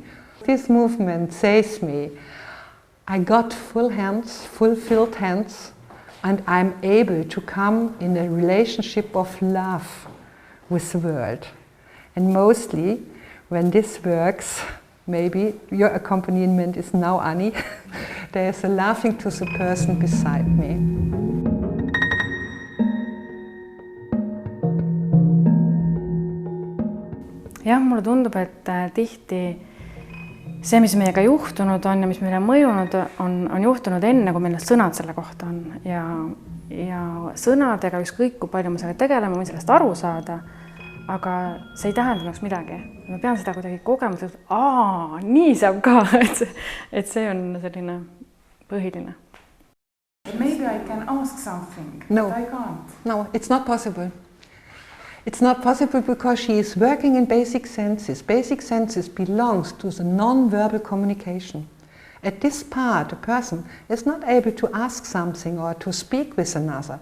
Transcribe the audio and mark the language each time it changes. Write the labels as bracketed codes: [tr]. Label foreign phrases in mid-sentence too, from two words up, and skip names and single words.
[en] This movement says me, I got full hands, fulfilled hands, and I'm able to come in a relationship of love with the world. And mostly, when this works, maybe your accompaniment is now Annie, there's a laughing to the person beside me. [et] jah, mulle tundub, et tihti see, mis meiega juhtunud on ja mis meile mõjunud on juhtunud enne, kui meil need sõnad selle kohta on. Ja sõnadega ükskõik, kui palju me sellega tegeleme, võin sellest aru saada, aga see ei tähenda minuks midagi. Ma pean seda kuidagi kogema, et nii saab ka, et see on selline põhiline. [en] Maybe I can ask something, No. but I can't. No, it's not possible. It's not possible because she is working in basic senses. Basic senses belongs to the non-verbal communication. At this part, a person is not able to ask something or to speak with another.